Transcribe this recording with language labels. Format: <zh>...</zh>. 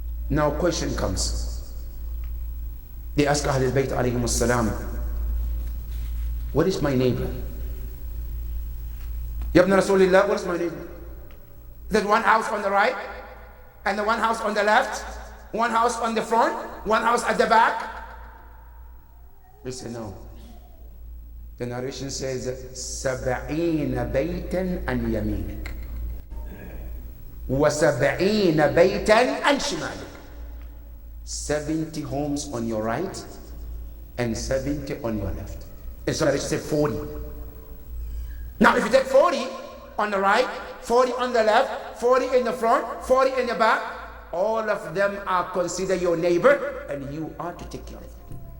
<en>Now question comes. They ask Ahlul Bayt alayhim salam, what is my neighbor? Yabna Rasulullah, what is my neighbor? Is it one house on the right and the one house on the left? One house on the front, one house at the back? We say no. The narration says,</en> <ar>سَبْعِينَ بَيْتًا عَنْ يَمِينِكَ وَسَبْعِينَ بَيْتًا عَنْ شِمَالِكَ.</ar> <en>70 homes on your right and 70 on your left. And so it says 40. Now if you take 40 on the right, 40 on the left, 40 in the front, 40 in the back, all of them are considered your neighbor and you are to take care of them.</en>